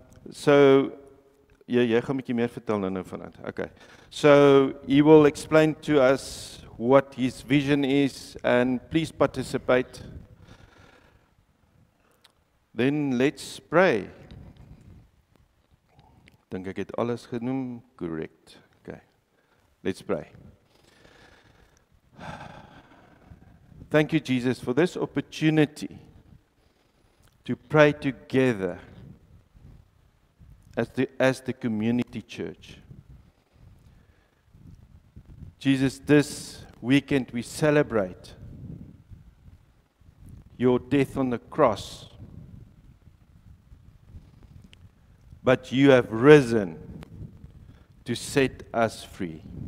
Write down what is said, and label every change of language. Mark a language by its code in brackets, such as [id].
[af] So jy gaan 'n bietjie meer vertel nou vanaand. [en] Okay. So he will explain to us what his vision is, and please participate. Then let's pray. [af] Dink ek het alles genoem, correct. [en] Okay. Let's pray. Thank you, Jesus, for this opportunity to pray together as the community church. Jesus, this weekend we celebrate your death on the cross, but you have risen to set us free.